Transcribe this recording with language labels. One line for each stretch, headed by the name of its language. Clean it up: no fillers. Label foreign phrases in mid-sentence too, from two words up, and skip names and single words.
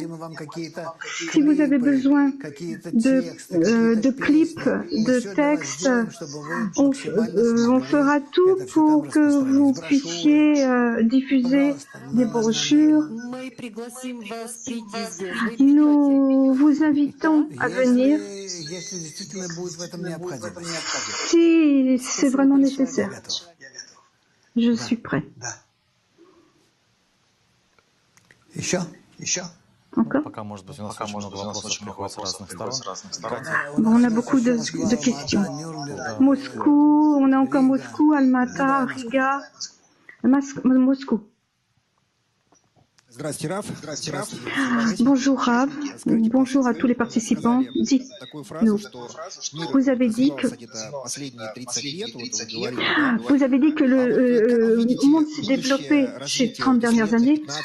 French: Si vous avez besoin de clips, de textes, on fera tout pour que vous puissiez diffuser des brochures. Nous vous invitons à venir
Russian: Если действительно будет в этом необходимость.
French: si c'est vraiment nécessaire. Je suis prêt.
Russian: Еще?
French: Encore?
Russian: Пока, может быть, у нас очень много вопросов приходит с разных сторон.
French: Bon, on a beaucoup de questions. Moscou, on a encore Moscou, Almata, Riga, Moscou. Bonjour Rav, bonjour à tous les participants. Dites-nous, vous avez dit que le monde s'est développé ces 30 dernières années.